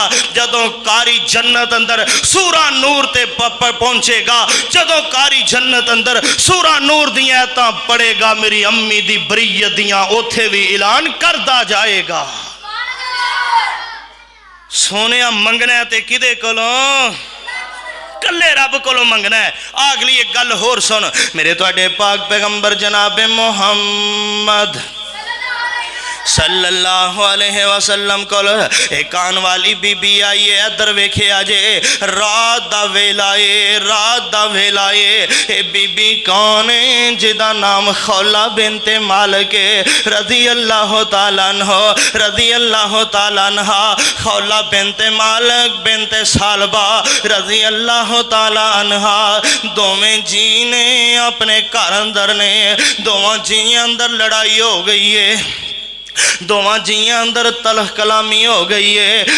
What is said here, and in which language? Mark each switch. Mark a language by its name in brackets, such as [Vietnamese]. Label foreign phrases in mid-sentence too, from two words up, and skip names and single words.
[Punjabi] جدوں قاری جنت اندر سورہ نور تے پہنچے گا، جدوں قاری جنت اندر سورہ نور دی آیتاں پڑھے گا، میری امی دی براءت دیاں اوتھے بھی اعلان کردا جائے گا. سونیا منگنا تے کیدے کولوں? کلے رب کولوں منگنا ہے. اگلی اک گل ہور سن، میرے تہاڈے پاک پیغمبر جناب محمد [Arabic] صلى الله عليه وسلم [Punjabi] کول اک آن والی بی بی آئی ہے. ادھر ویکھے اجے رات دا ویلا ہے، رات دا ویلا ہے. اے بی بی کون ہے؟ جیدا نام خولہ بنت مالک [Arabic] رضي الله تعالى عنها، رضي الله تعالى عنها. خولة بنت مالك بنت ثعلبة رضي الله تعالى عنها. [Punjabi] دوویں جی نے اپنے گھر اندر نے، دوواں جیاں اندر لڑائی ہو گئی ہے، دوواں جیاں اندر تلخ کلامی ہو گئی ہے.